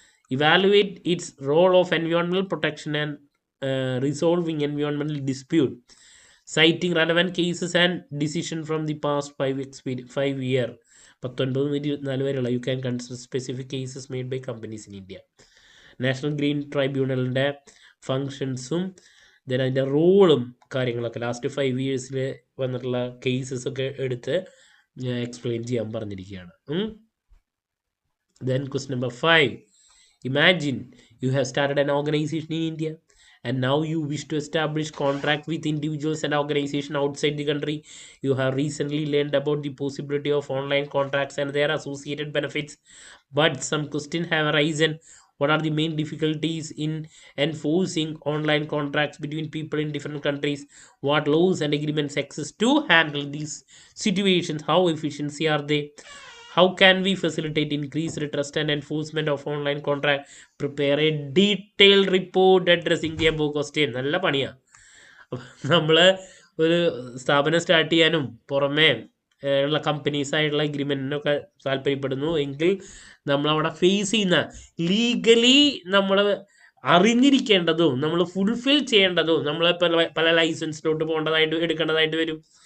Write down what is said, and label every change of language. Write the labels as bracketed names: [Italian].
[English] Evaluate its role of environmental protection and resolving environmental dispute, citing relevant cases and decision from the past 5 year. [Malayalam] 19-24 വരെയുള്ള. [English] You can consider specific cases made by companies in India. [Malayalam] National green ട്രൈബ്യൂണലിൻ്റെ ഫങ്ഷൻസും then അതിൻ്റെ റോളും കാര്യങ്ങളൊക്കെ last 5 ഇയേഴ്സിൽ വന്നിട്ടുള്ള cases ഒക്കെ എടുത്ത് explain ചെയ്യാൻ പറഞ്ഞിരിക്കുകയാണ്. [English] Then question number 5. Imagine you have started an organization in India and now you wish to establish contract with individuals and organization outside the country. You have recently learned about the possibility of online contracts and their associated benefits, but some questions have arisen. What are the main difficulties in enforcing online contracts between people in different countries? What laws and agreements exist to handle these situations? How efficient are they? How can we facilitate increased trust and enforcement of online contract? Prepare a detailed report addressing the above question. [Malayalam] നല്ല പണിയാണ്. നമ്മൾ ഒരു സ്ഥാപനം start ചെയ്യാനും പുറമേ ഉള്ള companies ആയിട്ടുള്ള എഗ്രിമെൻറ്റിനൊക്കെ താല്പര്യപ്പെടുന്നു എങ്കിൽ നമ്മളവിടെ ഫേസ് ചെയ്യുന്ന ലീഗലി നമ്മൾ അറിഞ്ഞിരിക്കേണ്ടതും നമ്മൾ ഫുൾഫിൽ ചെയ്യേണ്ടതും നമ്മൾ പല ലൈസൻസിലോട്ട് പോകേണ്ടതായിട്ട് എടുക്കേണ്ടതായിട്ട് വരും.